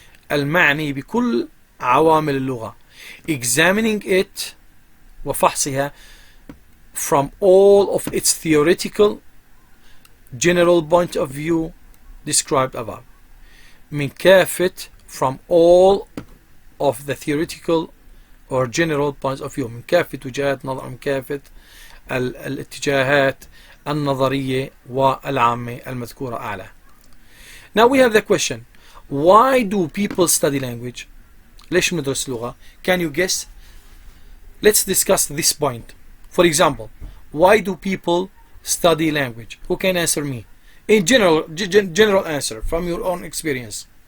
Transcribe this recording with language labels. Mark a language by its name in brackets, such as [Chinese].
[Arabic] المعني بكل عوامل اللغة, [English] examining it وفحصها from all of its theoretical general point of view described above. [Arabic] من كافة, [English] from all of the theoretical or general points of view, [Arabic] من كافة وجهات نظر, من كافة الاتجاهات النظرية والعامة المذكورة أعلى. [English] Now we have the question, why do people study language? [Arabic] ليش ندرس لغة? [English] Can you guess? Let's discuss this point. For example, why do people study language? Who can answer me? In general answer from your own experience.